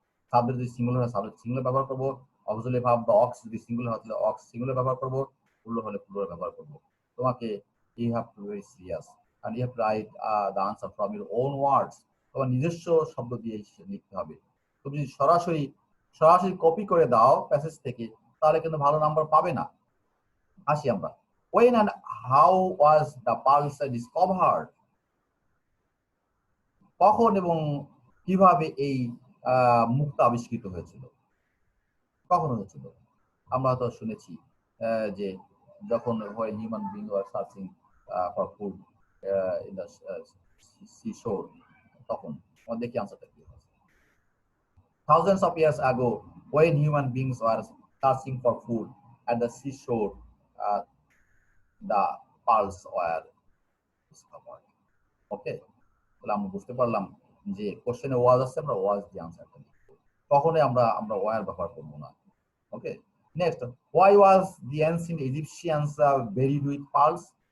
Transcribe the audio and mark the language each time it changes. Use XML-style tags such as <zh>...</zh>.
<bn>Subject যদি singular হয় subject singular ব্যবহার করবো। অক্সিলারি ভার্ব বা অক্স যদি সিঙ্গুলার হয় তাহলে অক্স সিঙ্গুলার ব্যবহার করবো, প্লুরাল হলে প্লুরাল ব্যবহার করবো। তোমাকে</bn> <en>You have to very serious and you have to write the answer from your own words.</en> <bn>তোমার নিজস্ব শব্দ দিয়ে লিখতে হবে। তুমি যদি সরাসরি কপি করে দাও প্যাসেজ থেকে তাহলে কিন্তু ভালো নাম্বার পাবে না। আসি আমরা,</bn> <en>when and how was the pulse discovered?</en> <bn>কখন এবং কিভাবে এই মুক্তা আবিষ্কৃত হয়েছিল, কখন হয়েছিল? আমরা তো শুনেছি যে যখন</bn> <en>when human beings were searching for food in the seashore,</en> <bn>তখন আমাদের কি আনসারটা কি হবে?</bn> <en>Thousands of years ago, when human beings were searching for food at the seashore, the pearls were discovered.</en> <bn>ওকে, তাহলে আমরা বুঝতে পারলাম যে কোশ্চেনে ওয়াজ আছে, আমরা ওয়াজ দিয়ে আনসারটা লিখবো, কখনোই আমরা ওয়ার ব্যবহার করবো না।</bn> <en>Okay, next, why was the ancient Egyptians buried with pearls?</en>